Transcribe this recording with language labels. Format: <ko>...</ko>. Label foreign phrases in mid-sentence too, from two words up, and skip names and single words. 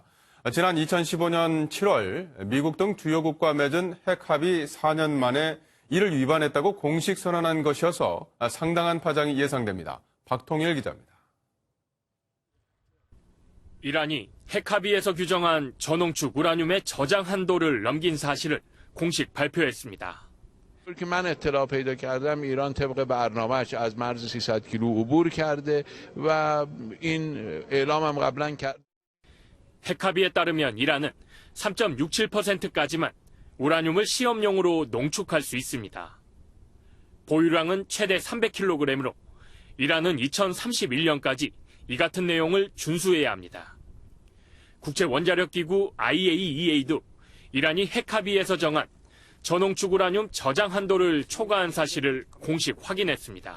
<ko>지난 2015년 7월 미국 등 주요국과 맺은 핵 합의 4년 만에 이를 위반했다고 공식 선언한 것이어서 상당한 파장이 예상됩니다. 박통일 기자입니다. 이란이 핵합의에서 규정한 전홍축 우라늄의 저장 한도를 넘긴 사실을 공식 발표했습니다.</ko> <fa>که من اطلاع پیدا کردم ایران طبق برنامه‌اش از مرز 300 کیلو عبور کرده و این اعلام هم قبلا کرد.</fa> <ko>핵합의에 따르면 이란은 3.67%까지만 우라늄을 시험용으로 농축할 수 있습니다. 보유량은 최대 300kg으로 이란은 2031년까지 이 같은 내용을 준수해야 합니다. 국제원자력기구 IAEA도 이란이 핵합의에서 정한 전홍축 우라늄 저장 한도를 초과한 사실을 공식 확인했습니다.</ko>